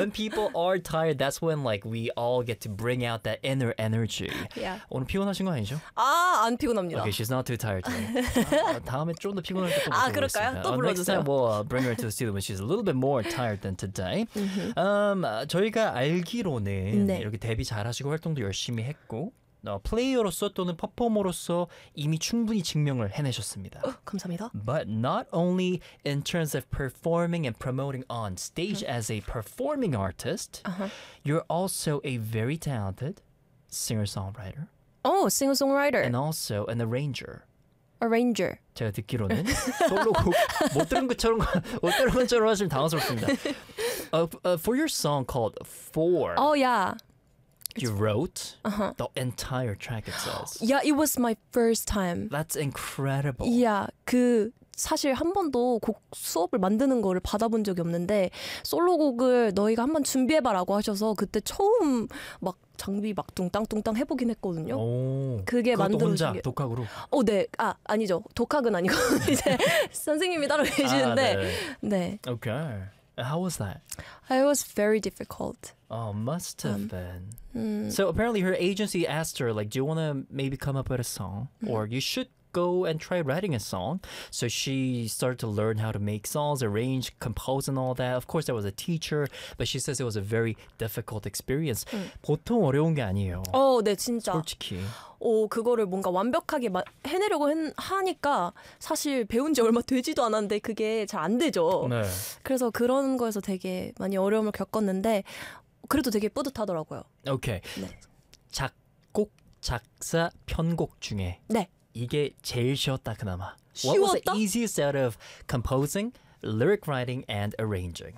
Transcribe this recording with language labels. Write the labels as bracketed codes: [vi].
[en] When people are tired, that's when like we all get to bring out that inner energy. Yeah. [ko] 오늘 피곤하신 거 아니죠? 아, 안 피곤합니다. [en] Okay, she's not too tired today. [ko] 다음에 좀 더 피곤할 때 또 불러 주세요. 아, 그럴까요? 또 불러 주세요. [en] Next time we'll bring her to the studio when she's a little bit more tired than today. [ko] 저희가 알기로는 네. 이렇게 데뷔 잘하시고 활동도 열심히 했고 플레이어로서 또는 퍼포머로서 이미 충분히 증명을 해내셨습니다. 어, 감사합니다. [en] But not only in terms of performing and promoting on stage as a performing artist, you're also a very talented singer-songwriter. Oh, singer-songwriter. And also an arranger. Arranger. [ko] 제가 듣기로는 솔로곡 못 들은 것처럼 못 들은 것처럼 하시면 당황스럽습니다. [en] For your song called Four. Oh, yeah. You wrote the entire track itself. Yeah, it was my first time. That's incredible. [ko] Yeah, 그 사실 한 번도 곡 수업을 만드는 거를 받아본 적이 없는데 솔로곡을 너희가 한번 준비해봐라고 하셔서 그때 처음 막 장비 막 뚱땅뚱땅 해보긴 했거든요. 오, 그게 만든 혼자 게... 독학으로? 어, 네. 아, 아니죠. 독학은 아니고 이제 선생님이 따로 계시는데. [en] 아, 네. 네. Okay. How was that? It was very difficult. Oh, must have been. So apparently her agency asked her, like, do you want to maybe come up with a song? Or you should go and try writing a song. So she started to learn how to make songs, arrange, compose and all that. Of course, there was a teacher, but she says it was a very difficult experience. [ko] 보통 어려운 게 아니에요. 어, 네, 진짜. 솔직히. 오, 그거를 뭔가 완벽하게 해내려고 하니까 사실 배운 지 얼마 되지도 않았는데 그게 잘 안 되죠. 네. 그래서 그런 거에서 되게 많이 어려움을 겪었는데 그래도 되게 뿌듯하더라고요. 오케이. 네. 작곡, 작사, 편곡 중에 네. 이게 제일 쉬웠다 그나마. 쉬웠다? [en] What was the easiest out of composing, lyric writing, and arranging?